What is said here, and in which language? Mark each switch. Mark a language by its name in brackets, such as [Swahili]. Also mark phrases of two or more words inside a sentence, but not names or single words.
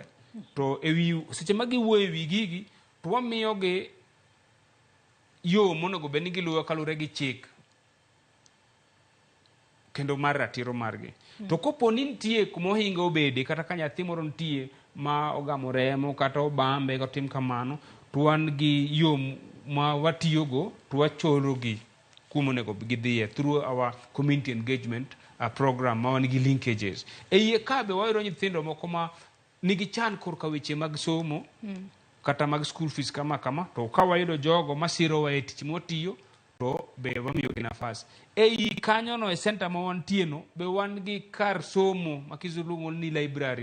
[Luo (Kenya and Tanzania)] To ewi seche ma giwuoyo ewi gigi, to wamiyogi yo monego bed ni giluwo kalure gi chik kendo mar ratiro margi. To kopo ni nitie kumohinga obede kata ka nyathi moro nitie ma ogamo remo kata obambe gotim kamano, to wan gi yo ma watiyogo to wachorogi kumonego gidhiye [English] through our community engagement program [Luo (Kenya and Tanzania)] ma wan gi linkages. Iye ka be wayudo nyithindo moko ma nigi chan korka weche mag somo kata mag [English] school fees [Luo (Kenya and Tanzania)] kama to ka wayudo jogo masirowa e tich motiyo to be wamiyogi nafas. Ei kanyono e center ma wantie no be wan gi kar somo ma kizuluongo ni library.